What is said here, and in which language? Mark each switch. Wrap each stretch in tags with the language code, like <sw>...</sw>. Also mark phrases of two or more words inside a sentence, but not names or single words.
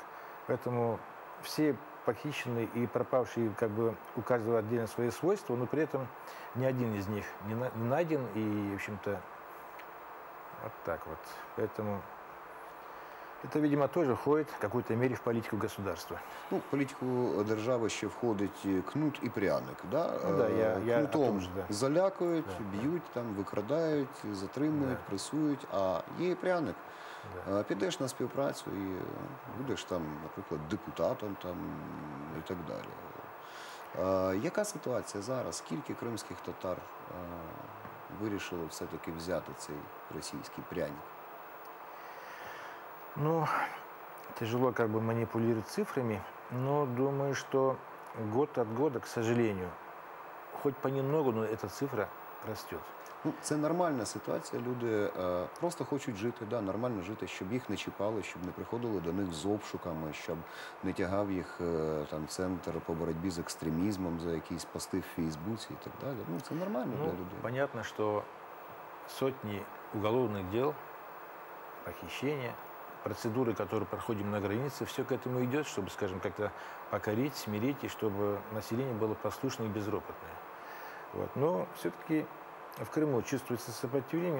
<ru>Поэтому все похищенные и пропавшие, как бы, у каждого отдельно свои свойства, но при этом ни один из них не найден и, в общем-то, вот так вот. Поэтому это, видимо, тоже входит в какой-то мере в политику государства.</ru> <uk>В політику держави ще входить кнут і пряник. Да?</uk> <ru>Я</ru> <uk>Кнутом</uk> <ru>же, да.</ru> <uk>залякують, б'ють, викрадають, затримують, пресують, а є і пряник.</uk> <ru>Да.</ru> <uk>Підеш на співпрацю і будеш там, наприклад, депутатом і так далі. Яка ситуація зараз? Скільки кримських татар вирішили все-таки взяти цей російський пряник?</uk> <ru>Тяжело как бы манипулировать цифрами, но думаю, что год от года, к сожалению, хоть понемногу, но эта цифра растет.</ru> <uk>Це нормальна ситуація. Люди просто хочуть жити, нормально жити, щоб їх не чіпали, щоб не приходили до них з обшуками, щоб не тягав їх центр по боротьбі з екстремізмом за якісь пости в Фейсбуці і так далі. Це нормально для людей.</uk> <ru>Понятно, что сотни уголовных дел, похищения, процедуры, которые проходим на границе, все к этому идет, чтобы, скажем, как-то покорить, смирить, и чтобы население было послушное и безропотное. Вот. Но все-таки в Крыму чувствуется сопротивление.</ru>